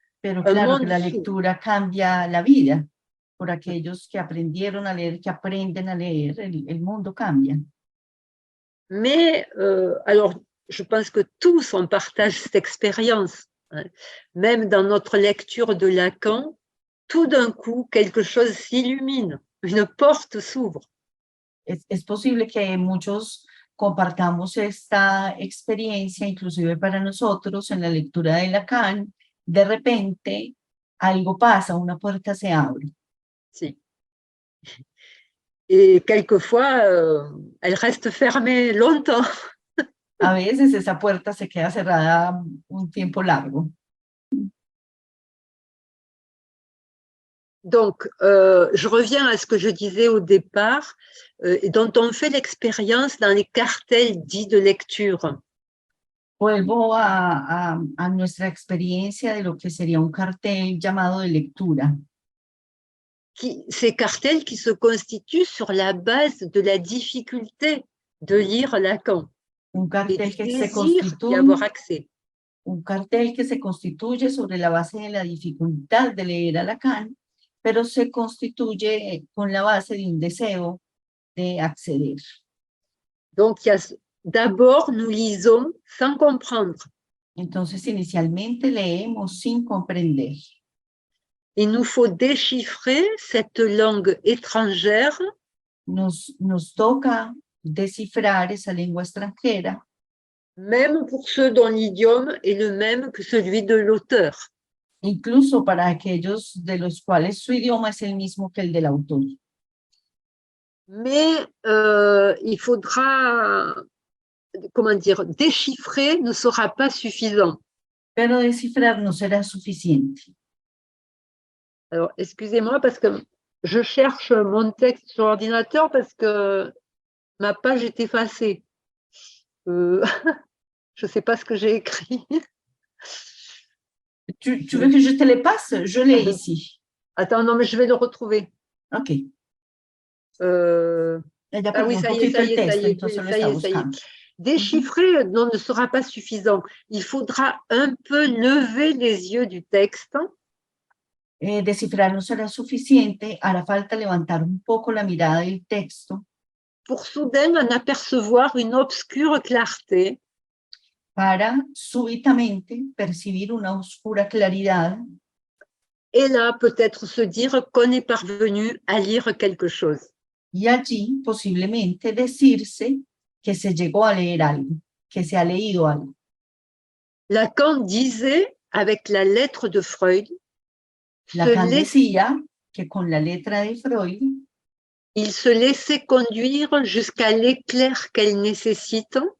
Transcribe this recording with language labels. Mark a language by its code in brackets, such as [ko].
[es] Pero claro que la lectura cambia la vida. Por aquellos que aprendieron a leer, que aprenden a leer, el mundo cambia. [fr] Mais, alors, je pense que tous, on partage cette expérience. Hein. Même dans notre lecture de Lacan, tout d'un coup, quelque chose s'illumine, une porte s'ouvre. [es] Es posible que muchos compartamos esta experiencia, inclusive para nosotros, en la lectura de Lacan, de repente algo pasa, una puerta se abre. Si. [fr] Et quelquefois, elle reste fermée longtemps. [es] A veces esa puerta se queda cerrada un tiempo largo. [fr] Donc, je reviens à ce que je disais au départ, dont on fait l'expérience dans les cartels dits de lecture. [es] Vuelvo a nuestra experiencia de lo que sería un cartel llamado de lectura. [fr] Ces cartels qui se constituent sur la base de la difficulté de lire Lacan. [es] Un cartel que se constituye, [fr] avoir accès. [es] Un cartel que se constituye sobre la base de la dificultad de leer a Lacan, pero se constituye con la base de un deseo de acceder. [fr] Donc, d'abord, nous lisons sans comprendre. [es] Entonces, inicialmente leemos sin comprender. [fr] Il nous faut déchiffrer cette langue étrangère. [es] Nos toca descifrar esa lengua extranjera. [fr] Même pour ceux dont l'idiome est le même que celui de l'auteur. [es] Incluso para aquellos de los cuales su idioma es el mismo que el del autor. [fr] Mais il faudra, comment dire, déchiffrer ne sera pas suffisant. [es] Pero descifrar no será suficiente. [fr] Alors, excusez-moi parce que je cherche mon texte sur l'ordinateur parce que ma page est effacée. Je ne sais pas ce que j'ai écrit. Tu veux que je te le passe? Je l'ai ici. Attends, non, mais je vais le retrouver. Ok. Ah oui, ça y est. Déchiffrer ne sera pas suffisant. Il faudra un peu lever les yeux du texte. [es] Descifrar no será suficiente, hará falta levantar un poco la mirada del texto. [fr] Pour soudain en apercevoir une obscure clarté. [es] Para súbitamente percibir una oscura claridad. [fr] Et là, peut-être se dire qu'on est parvenu à lire quelque chose. [es] Y allí, posiblemente, decirse que se llegó a leer algo, que se ha leído algo. [fr] Lacan disait, avec la lettre de Freud, [es] Lacan decía que con la letra de Freud, [fr] il se laissait conduire jusqu'à l'éclair qu'elle nécessite.